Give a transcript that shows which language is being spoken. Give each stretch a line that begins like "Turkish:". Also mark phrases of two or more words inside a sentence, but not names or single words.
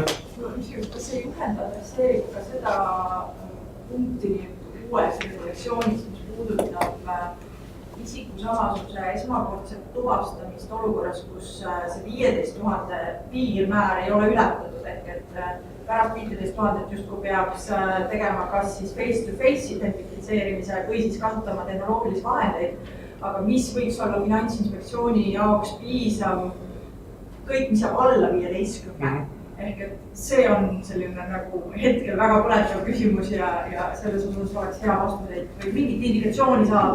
Estonian: Kas see juhend adresseerib ka seda punkti uues regulatsioonis, mis puudutab isiku samasuse esmakordset tuvastamist olukorras, kus see 15 000 piirmäär ei ole ületatud, ehk et pärast 15 000 justkui peaks tegema kas siis face-to-face identifitseerimise või siis kasutama tehnoloogilisi vahendeid, aga mis võiks olla Finantsinspektsiooni jaoks piisav kõik, mis jääb alla 15. Ehk et see on selline nagu hetkel väga põletav küsimus ja selles osas oleks hea vastuseid või mingit indikatsiooni saada.